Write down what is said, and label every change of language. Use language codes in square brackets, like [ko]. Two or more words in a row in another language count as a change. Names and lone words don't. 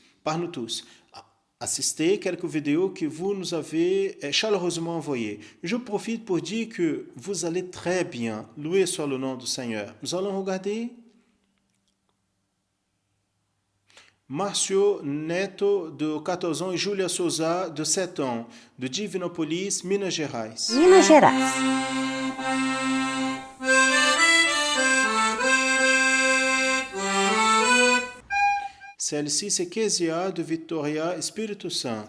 [fr] Assistez quelques vidéos que vous nous avez chaleureusement envoyées. Je profite pour dire que vous allez très bien. Loué soit le nom du Seigneur. Nous allons regarder Márcio Neto, de 14 ans, et Júlia Souza, de 7 ans, de Divinópolis, Minas Gerais. Minas Gerais. Celle-ci, c'est Kézia, de Vitória, Espírito Santo.